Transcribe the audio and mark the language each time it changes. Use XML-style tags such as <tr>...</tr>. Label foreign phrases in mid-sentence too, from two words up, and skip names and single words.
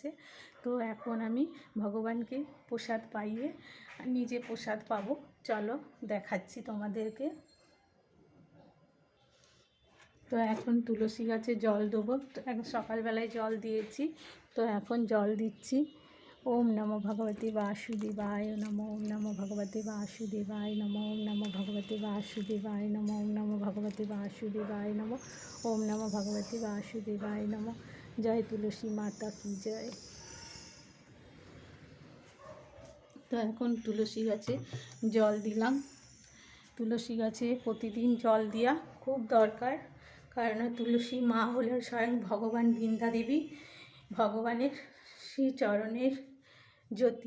<bn>তো এখন আমি ভগবানকে প্রসাদ পাইয়ে নিজে প্রসাদ পাবো, চলো দেখাচ্ছি তোমাদেরকে। তো এখন তুলসী গাছে জল দেবো, এখন সকালবেলায় জল দিয়েছি, তো এখন জল দিচ্ছি।</bn> <sa>ওম নমো ভগবতে বাসুদেবায় নমো, ওম নমো ভগবতে বাসুদেবায় নমো, ওম নমো ভগবতে বাসুদেবায় নমো, ওম নমো ভগবতে বাসুদেবায় নমো, ওম নমো ভগবতে বাসুদেবায় নমো।</sa> <hi>जय तुलसी माता की जय।</hi> <bn>তো এখন তুলসী গাছে জল দিলাম। তুলসী গাছে প্রতিদিন জল দেওয়া খুব দরকার, কারণ তুলসী মা হলেন স্বয়ং ভগবান বৃন্দা দেবী, ভগবানের শ্রীচরণের জ্যোতি।</bn>